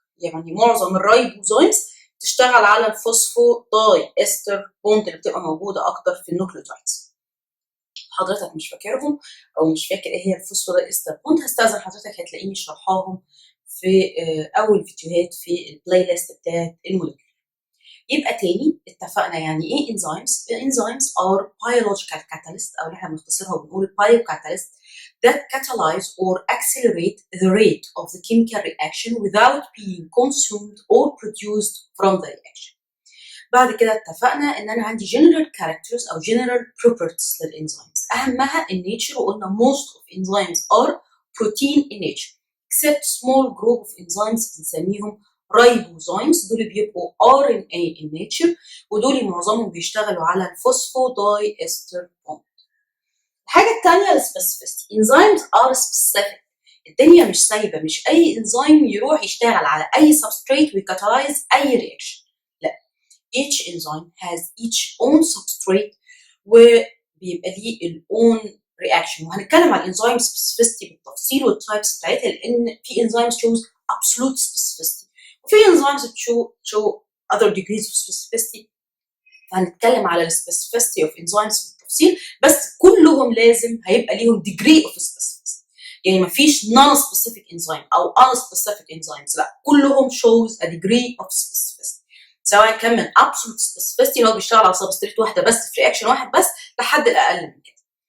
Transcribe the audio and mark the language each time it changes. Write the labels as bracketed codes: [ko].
[ar] يعني معظم الرايبوزايمز تشتغل على الفوسفوداي استر بوند اللي بتبقى موجوده اكتر في النوكليوتايدز. حضرتك مش فاكرهم او مش فاكر ايه هي الفوسفوداي استر بوند، هستاذن حضرتك هتلاقيني شرحاهم في اول فيديوهات في البلاي ليست بتاعت المولكيول. يبقى تاني اتفقنا يعني ايه enzymes. [en] Enzymes are biological catalysts [ar] او احنا بنختصرها وبنقول [en] biocatalysts that catalyze or accelerate the rate of the chemical reaction without being consumed or produced from the reaction. [ar] بعد كده اتفقنا ان انا عندي [en] general characters او general properties للانزيمز، اهمها النيتشر، وقلنا most of enzymes are protein in nature except small group of enzymes [ar] بنسميهم رايبوزايمز. دول بيبقوا [en] RNA in nature، [ar] ودول معظمهم بيشتغلوا على الفوسفوداي استر بوند. الحاجه الثانيه السبيسيفيستي. [en] enzymes are specific. [ar] الدنيا مش سايبه، مش اي انزيم يروح يشتغل على اي سبستريت ويكاتالايز اي رياكشن، لا. [en] each enzyme has its own substrate [ar] وبيبقى ليه ال [en] own reaction، وهنتكلم عن الانزيم specificity [ar] بالتفصيل والتايبس بتاعتها، لان في [en] enzymes shows absolute specificity وفي enzymes show other degrees of specificity. [ar] فهنتكلم على السبيسيفيستي اوف انزيمز بالتفصيل، بس كلهم لازم هيبقى ليهم degree of specificity. يعني مفيش non specific enzyme او unspecific enzymes، لا كلهم [en] shows a degree of specificity، [ar] سواء كان من absolute specificity اللي هو بيشتغل على سبستريت واحده بس في رياكشن واحد بس لحد الاقل من كده.